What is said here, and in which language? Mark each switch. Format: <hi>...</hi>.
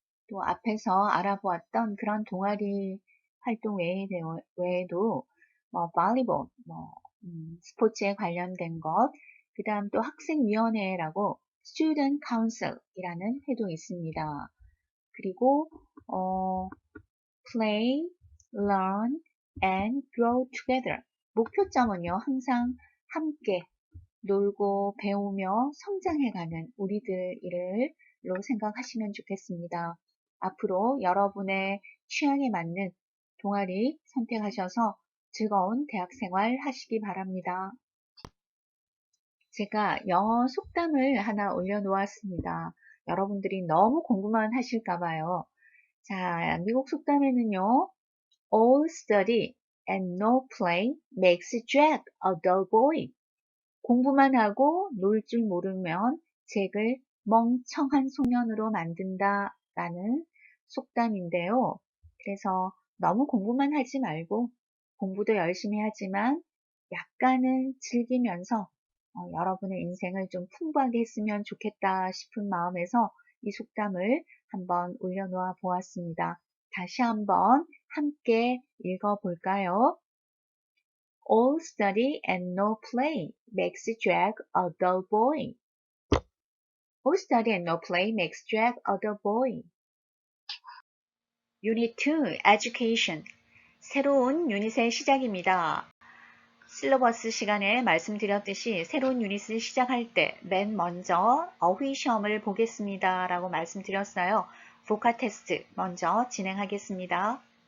<ko>또 앞에서 알아보았던 그런 동아리 활동 외에도 뭐 볼리볼, 스포츠에 관련된 것, 그 다음 또 학생위원회라고 Student Council이라는 회도 있습니다.</ko> <en>그리고 Play, Learn, and Grow Together.</en> <ko>목표점은요, 항상 함께 놀고 배우며 성장해가는 우리들로 생각하시면 좋겠습니다. 앞으로 여러분의 취향에 맞는 동아리 선택하셔서 즐거운 대학생활 하시기 바랍니다. 제가 영어 속담을 하나 올려놓았습니다. 여러분들이 너무 공부만 하실까봐요. 자, 미국 속담에는요,</ko> <en>All study and no play makes Jack a dull boy.</en> <ko>공부만 하고 놀 줄 모르면 잭을 멍청한 소년으로 만든다 라는 속담인데요. 그래서 너무 공부만 하지 말고 공부도 열심히 하지만 약간은 즐기면서 여러분의 인생을 좀 풍부하게 했으면 좋겠다 싶은 마음에서 이 속담을 한번 올려놓아 보았습니다. 다시 한번 함께 읽어볼까요?</ko> <en>All study and no play makes Jack a dull boy. All study and no play makes Jack a dull boy. Unit 2 Education.</en> <ko>새로운 유닛의 시작입니다. 실러버스 시간에 말씀드렸듯이 새로운 유닛을 시작할 때 맨 먼저 어휘 시험을 보겠습니다 라고 말씀드렸어요. 보카 테스트 먼저 진행하겠습니다.</ko>